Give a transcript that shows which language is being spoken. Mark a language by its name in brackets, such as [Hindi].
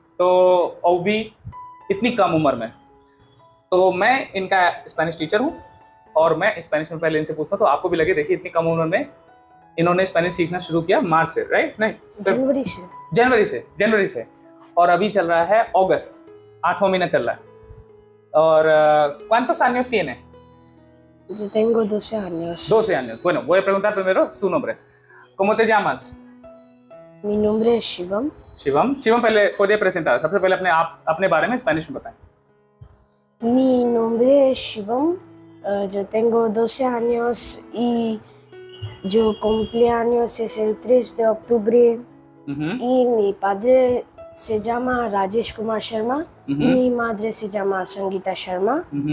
[Hindi] तो वो भी इतनी कम उम्र में। तो मैं इनका स्पेनिश टीचर हूँ और मैं स्पेनिश में पहले इनसे पूछता हूँ तो आपको भी लगे, देखिए इतनी कम उम्र में इन्होंने स्पेनिश सीखना शुरू किया मार्च से, राइट? नहीं, जनवरी से और अभी चल रहा है अगस्त, 8वां महीना चल रहा है। [Spanish] और ¿cuántos años tiene? Yo tengo 12 años. 12 años. Bueno, voy a preguntar primero su nombre. ¿Cómo te llamas? Mi nombre es Shivam. [Hindi] Shivam. Shivam, पहले खुद प्रेजेंट सबसे पहले अपने बारे में स्पेनिश में बताएं। [Spanish] Mi nombre es Shivam. Yo tengo 12 años y yo cumpleaños es el 3 de octubre. Y mi padre se llama Rajesh Kumar Sharma y mi madre se llama Sangeeta Sharma.